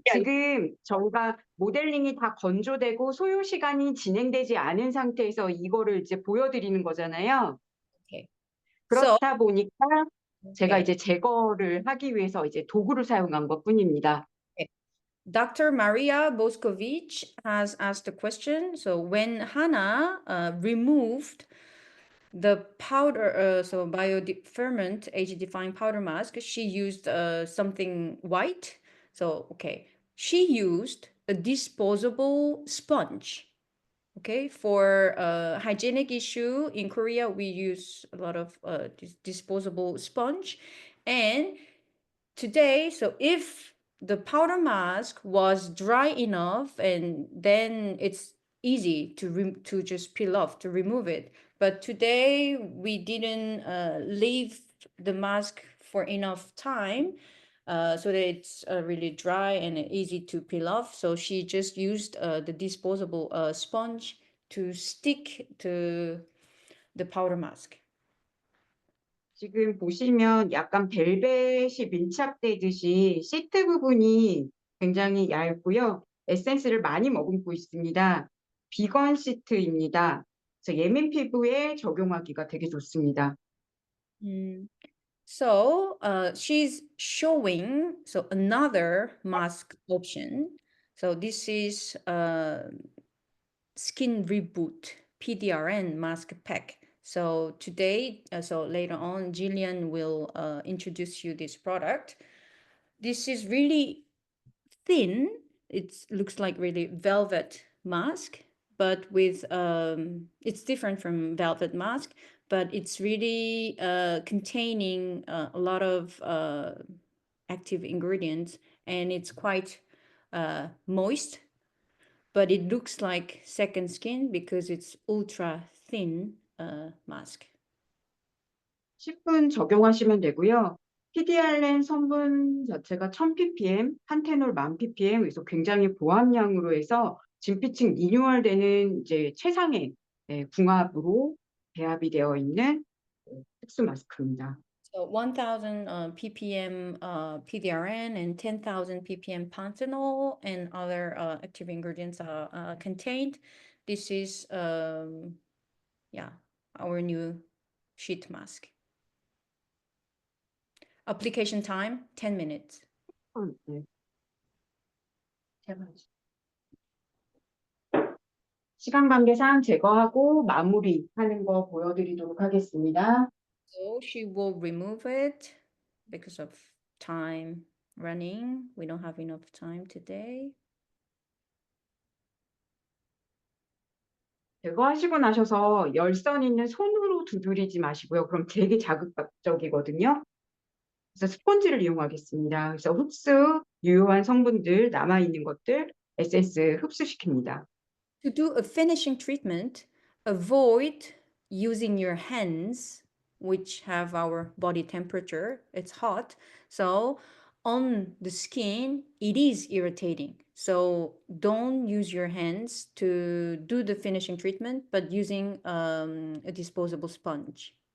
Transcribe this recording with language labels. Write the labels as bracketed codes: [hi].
[ko] 지금 저희가 모델링이 다 건조되고 소요 시간이 진행되지 않은 상태에서 이거를 이제 보여드리는 거잖아요. [en] Okay. [ko] 그렇다 보니까 제가 [en] Okay. [ko] 이제 제거를 하기 위해서 이제 도구를 사용한 것뿐입니다. [en] Okay. Dr. Maria Boscovich has asked a question. So when Hannah removed the powder, so bioferment age-defying powder mask, she used something white. So, okay, she used a disposable sponge. Okay, for hygienic issue in Korea, we use a lot of disposable sponge. And today, so if the powder mask was dry enough, and then it's easy to just peel off, to remove it. But today we didn't leave the mask for enough time, so that it's really dry and easy to peel off. So she just used the disposable sponge to stick to the powder mask. [ko] 지금 보시면 약간 벨벳이 밀착되듯이 시트 부분이 굉장히 얇고요. 에센스를 많이 머금고 있습니다. 비건 시트입니다. 그래서 예민 피부에 적용하기가 되게 좋습니다. [en] So she's showing another mask option. So this is Skin Reboot PDRN mask pack. So today, so later on, Jillian will introduce you this product. This is really thin. It looks like really velvet mask, but with it's different from velvet mask, but it's really containing a lot of active ingredients, and it's quite moist, but it looks like second skin because it's ultra thin mask. [ko] 10분 적용하시면 되고요. PDRN 성분 자체가 1000ppm, 판테놀 1000ppm, 그래서 굉장히 고함량으로 해서 진피층 리뉴얼되는 이제 최상의 궁합으로 배합이 되어 있는 특수 마스크입니다. [en] So 1000 ppm PDRN and 10,000 ppm panthenol and other active ingredients are contained. This is yeah, our new sheet mask. Application time 10 minutes. [ko] 네. 시간 관계상 제거하고 마무리하는 거 보여드리도록 하겠습니다. [en] So she will remove it because of time running. We don't have enough time today. [ko] 제거하시고 나셔서 열선 있는 손으로 두드리지 마시고요. 그럼 되게 자극적이거든요. 그래서 스펀지를 이용하겠습니다. 그래서 흡수, 유효한 성분들, 남아있는 것들, 에센스 흡수시킵니다. [en] To do a finishing treatment, avoid using your hands, which have our body temperature. It's hot. So on the skin, it is irritating. So don't use your hands to do the finishing treatment, but using a disposable sponge.